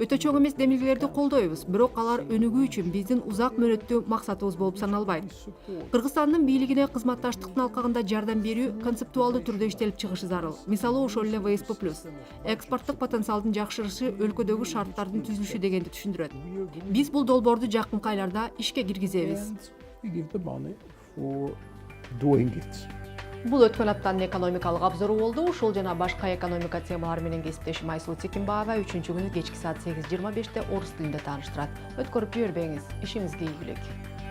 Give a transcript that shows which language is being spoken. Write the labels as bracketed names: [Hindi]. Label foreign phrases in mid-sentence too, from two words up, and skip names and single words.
[Kyrgyz] Өтө чоң эмес демилгелерди колдойбуз, бирок алар өнүгүү үчүн биздин узак мөөнөттүү максатыбыз болуп саналбайт. Кыргызстандын бийлигине кызматташтыктын алкагында жардам берүү концептуалдуу түрдө иштелип чыгышы зарыл. Мисалы ошол эле ВСП+, экспорттук потенциалдын жакшырышы өлкөдөгү шарттардын түзүлүшү дегенди түшүндүрөт. Биз бул долбоорду жакынкы айларда ишке киргизебиз. [English] We give the money for doing it. [Kyrgyz] Бул өткөн аптанын экономикалык обзору болду. Ушул жана башка экономика темалары менен кесиптешим Айсулу Текимбаева 3-күнү кечки саат 8:25 орус тилинде тааныштырат. Өткөрүп жибербеңиз. Ишиңизге ийгилик.